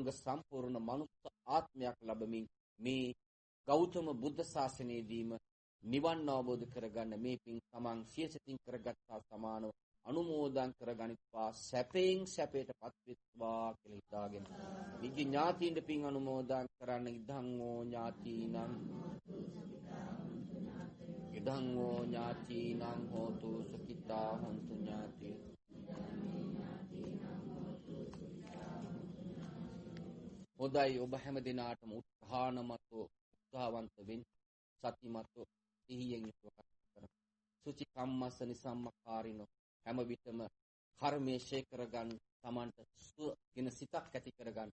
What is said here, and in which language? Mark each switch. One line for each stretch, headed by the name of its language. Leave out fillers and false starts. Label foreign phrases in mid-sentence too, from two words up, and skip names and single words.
Sinhala: සම්පූර්ණ මනුස්ස ආත්මයක් ලැබමින් මේ ගෞතම බුද්ධ ශාසනයේදීම නිවන් අවබෝධ කරගන්න මේ පින් තමන් සියසිතින් කරගත්තා සමානව අනුමෝදන් කරගනිත්වා සැපයෙන් සැපයටපත් වෙත්වා කියලා හිතාගෙන මීගිය ඥාතීන්ට පින් අනුමෝදන් කරන්න
Pali: ඉදං ඕ ඥාතීනම් ඉදං ඕ ඥාතීනම් හෝතු සුඛිතා හොන්තු ඥාති.
Sinhala: හොඳයි, ඔබ හැම දිනාටම උත්සාහවන්ත වෙන්න සතිමත්ව සිහියෙන් යුතුව කටයුතු කරන්න.
Pali: සුචි කම්මස්ස නිසම්මකාරිනෝ
Sinhala: හැම විටම කර්මයේ ශේ කරගන්න තමන්ට කියන සිතක් ඇති කරගන්න.